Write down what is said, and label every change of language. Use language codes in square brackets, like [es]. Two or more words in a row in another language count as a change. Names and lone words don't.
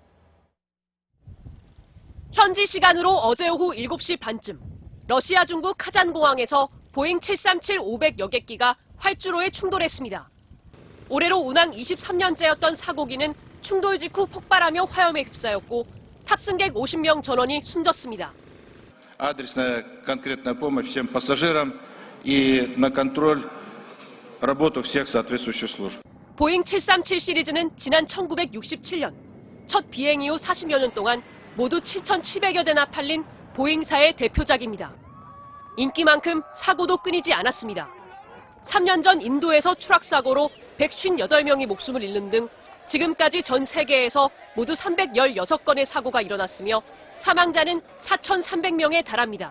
[ko] 현지 시간으로 어제 오후 7시 반쯤 러시아 중부 카잔공항에서 보잉 737-500 여객기가 활주로에 충돌했습니다. 올해로 운항 23년째였던 사고기는 충돌 직후 폭발하며 화염에 휩싸였고 탑승객 50명 전원이 숨졌습니다. [ru] Адресная конкретная помощь всем пассажирам и на контроль работу всех соответствующих служб. [ko] 보잉 737 시리즈는 지난 1967년 첫 비행 이후 40여 년 동안 모두 7,700여 대나 팔린 보잉사의 대표작입니다. 인기만큼 사고도 끊이지 않았습니다. 3년 전 인도에서 추락사고로 158명이 목숨을 잃는 등 지금까지 전 세계에서 모두 316건의 사고가 일어났으며 사망자는 4,300명에 달합니다.